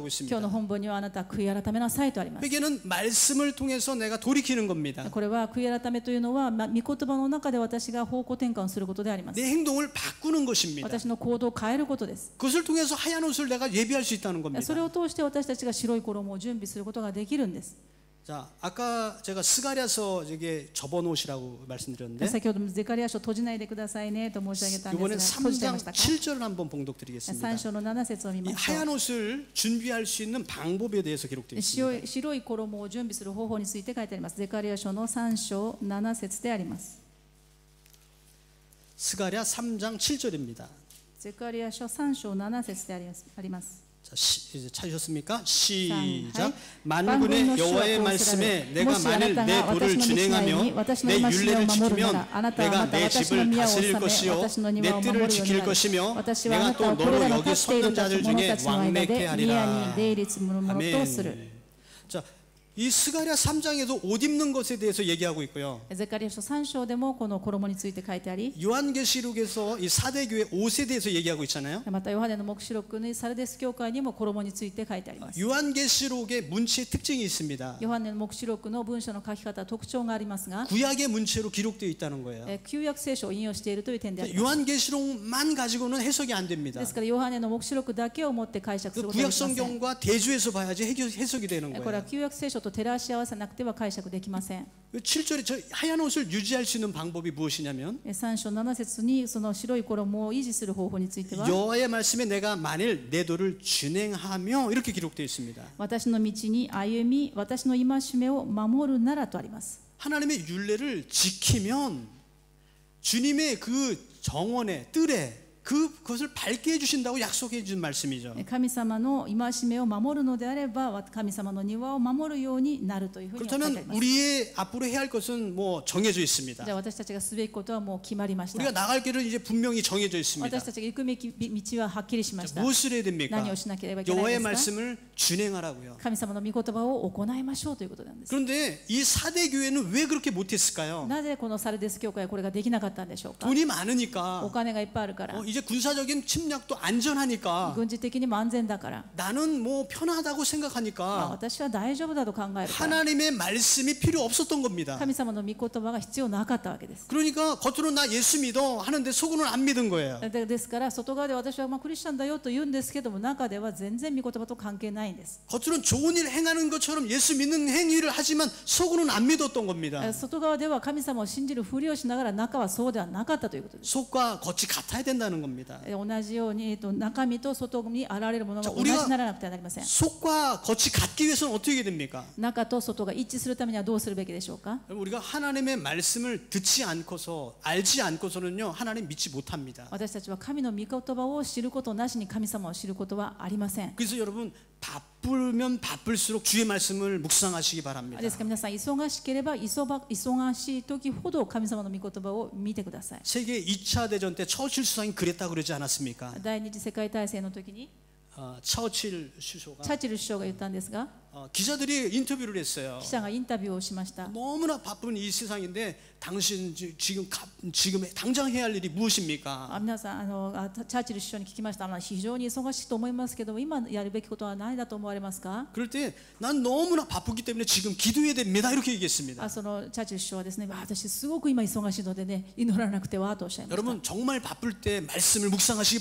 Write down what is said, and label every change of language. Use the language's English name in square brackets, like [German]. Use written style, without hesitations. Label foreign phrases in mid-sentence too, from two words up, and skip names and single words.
[Japanese] 今日 [Korean] 있습니다. [Japanese] の本文にはあなたは悔い改めなさいとあります。 [Korean] 회개는 말씀을 통해서 내가 돌이키는 겁니다. [Japanese] これは悔い改めというのは、御言葉の中で私が方向転換することであります。 [Korean] 내 행동을 바꾸는 것입니다. [Japanese] 私の行動を変えることです。 [Korean] 그것을 통해서 하얀 옷을 내가 예비할 수 있다는 겁니다. [Japanese] それを通して私たちが白い衣を準備することができるんです。 [Korean] 자, 아까 제가 스가랴서 이게 접어놓으시라고 말씀드렸는데 [Japanese] 先ほどゼカリヤ書閉じないでくださいねと申し上げたん [Korean] 이번엔 [Japanese] ですが閉じちゃい [Korean] 3장 [Japanese] ましたか [Korean] 7절을 한번 봉독드리겠습니다. [Japanese] 3 章の7節を見 [Korean] 이 [Japanese] ましょう [Korean] 하얀 옷을 준비할 수 있는 방법에 대해서 기록되어 있습니다. [Japanese] 白い衣を準備する方法について書いてありますゼカリヤ書の3章7節であります [Korean] 스가랴 3장 7절입니다. [Japanese] ゼカリヤ書3章7節であります [Korean] 자, 이제 찾으셨습니까? 시작. 하이. 만군의 여호와의 말씀에 내가 만일 내 도를 준행하며 내 율례를 지키면 내가 내 집을 다스릴 것이요 내 뜰을 지킬 것이며 내가 또 너로 여기 섰던 자들 중에 왕래케 하리라. 아멘. 자, 이 스가랴 3장에도 옷 입는 것에 대해서 얘기하고 있고요. [Japanese] ゼカリヤ書3章でもこの衣について書いてあり [Korean] 요한계시록에서 이 사대교회 옷에 대해서 얘기하고 있잖아요. [Japanese] またヨハネの黙示録にサルデス教会にも衣について書いてあります [Korean] 요한계시록의 문체의 특징이 있습니다. [Japanese] ヨハネの黙示録の文章の書き方特徴がありますが [Korean] 구약의 문체로 기록되어 있다는 거예요. [Japanese] 旧約聖書を引用しているという点であります [Korean] 요한계시록만 가지고는 해석이 안 됩니다. [Japanese] ですからヨハネの黙示録だけを持って解釈することができません [Korean] 구약성경과 대조해서 봐야지 해석이 되는 [Japanese] これは [Korean] 거예요. [Japanese] 旧約聖書と照らし合わせなくては解釈できません [Korean] 7절에 저 하얀 옷을 유지할 수 있는 방법이 무엇이냐면 [Japanese] 3 章7節にその白い衣を維持する方法については [Korean] 여호와의 말씀에 내가 만일 내 도를 준행하며 이렇게 기록되어 있습니다. [Japanese] 私の道に歩み私の戒めを守るならとあります [Korean] 하나님의 율례를 지키면 주님의 그 정원의 뜰에 그것을 밝게 해주신다고 약속해 준 말씀이죠. [Japanese] 神様の戒めを守るのであれば神様の庭を守るようになるというふうに書いてあり [Korean] 그렇다면 [Japanese] ます [Korean] 우리의 앞으로 해야 할 것은 뭐 정해져 있습니다. [Japanese] じゃあ私たちがすべきことはもう決まりました [Korean] 우리가 나갈 길은 이제 분명히 정해져 있습니다. [Japanese] 私たちが行く道ははっきりしました [Korean] 무엇을 해야 됩니까? [Japanese] 何をしなければいけない [Korean] 여호와의 [Japanese] ですか [Korean] 말씀을 준행하라고요. [Japanese] 神様の御言葉を行いましょうということなんです [Korean] 그런데 이 사대 교회는 왜 그렇게 못했을까요? [Japanese] なぜこのサルデス教会はこれができなかったんでしょうか [Korean] 돈이 [Japanese] お [Korean] 많으니까 [Japanese] 金がいっぱいあるから [Korean] 이제 군사적인 침략도 안전하니까 [Japanese] 軍事的にも安全だから [Korean] 나는 뭐 편하다고 [Japanese] まあ [Korean] 생각하니까 [Japanese] 私は大丈夫だと考えるから [Korean] 하나님의 말씀이 필요 없었던 겁니다. [Japanese] 神様の御言葉が必要なかったわけです [Korean] 그러니까 겉으로 나 예수 믿어 하는데 속으로는 안 믿은 거예요. [Japanese] ですから外側で私はまあクリスチャンだよと言うんですけども中では全然御言葉と関係ないんです [Korean] 겉으로는 좋은 일 행하는 것처럼 예수 믿는 행위를 하지만 속으로는 안 믿었던 겁니다. [Japanese] 外側では神様を信じるふりをしながら中はそうではなかったということです [Korean] 속과 겉이 같아야 된다는 겁니다. [Japanese] 同じように中身と外に現れるものが同じにならなくてはなりません [Korean] 속과 겉이 같기 위해서는 어떻게 됩니까? [Japanese] 中と外が一致するためにはどうするべきでしょうか [Korean] 우리가 하나님의 말씀을 듣지 않고서 알지 않고서는요 하나님 믿지 못합니다. [Japanese] 私たちは神の御言葉を知ることなしに神様を知ることはありません [Korean] 그래서 여러분 바쁘면 바쁠수록 주의 말씀을 묵상하시기 바랍니다. [Japanese] ですから皆さん忙しければ忙しい時ほど神様の御言葉を見てください [Korean] 세계 2차 대전 때 처칠 수상이 그랬다고 그러지 않았습니까? [Japanese] 第二次世界大戦の時に [Korean] 처칠 수소가 [Japanese] チャーチル首相が言ったんですが [Korean] 기자들이 인터뷰를 했어요. [Japanese] 記者がインタビューをしました [Korean] 너무나 바쁜 이 세상인데 당신 지금 당장 해야 할 일이 무엇입니까? [Japanese] 皆さんチャーチル首相に聞きました非常に忙しいと思いますけども今やるべきことは何だと思われますか [Korean] 그럴 때 난 너무나 바쁘기 때문에 지금 기도해야 됩니다. 이렇게 얘기했습니다. [Japanese] そのチャーチル首相はですね私すごく今忙しいのでね祈らなくてはとおっしゃいました [Korean] 여러분 정말 바쁠 때 말씀을 묵상하시기